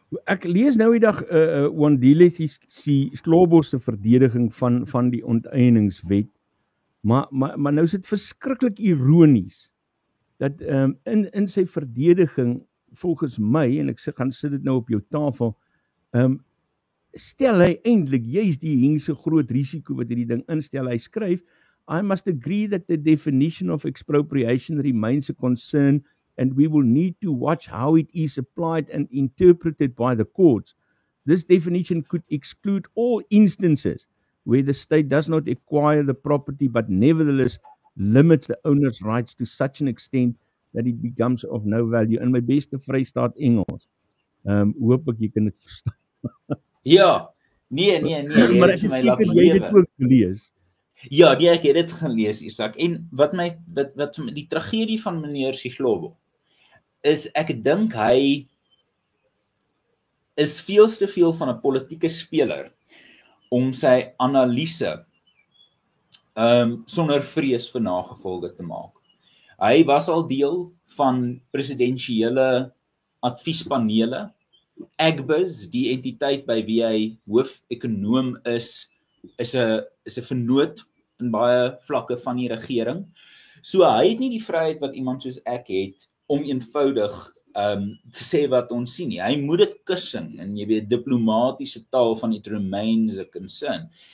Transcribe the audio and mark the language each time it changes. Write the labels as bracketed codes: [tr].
[af] Ek lees nou die dag Wandile Slobo se verdediging van die onteieningswet, maar nou is dit verskriklik ironies dat in sy verdediging volgens my, en ek gaan sit dit nou op jou tafel, stel hy eintlik juist die hengse groot risiko wat hierdie ding instel. Hy skryf, [en] I must agree that the definition of expropriation remains a concern and we will need to watch how it is applied and interpreted by the courts. This definition could exclude all instances where the state does not acquire the property but nevertheless limits the owner's rights to such an extent that it becomes of no value. [af] In my beste Vrystaat Engels. Hoop ek jy kan dit verstaan. Ja, nee, maar ek is seker jy het dit ook gelees. Ja, ek het dit gelees, Isak. En wat die tragedie van meneer Siglobo is, ek dink hy is veel te veel van 'n politieke speler om sy analise sonder vrees vir nagevolge te maak. Hy was al deel van presidensiële adviespanele. Agbus, die entiteit by wie hy hoofekonoom is 'n vernoot in baie vlakke van die regering. So hy het nie die vryheid wat iemand soos ek het om eenvoudig te sê wat ons sien nie. Hy moet dit kussen in, jy weet, diplomatisiese taal van [en] it remains a concern.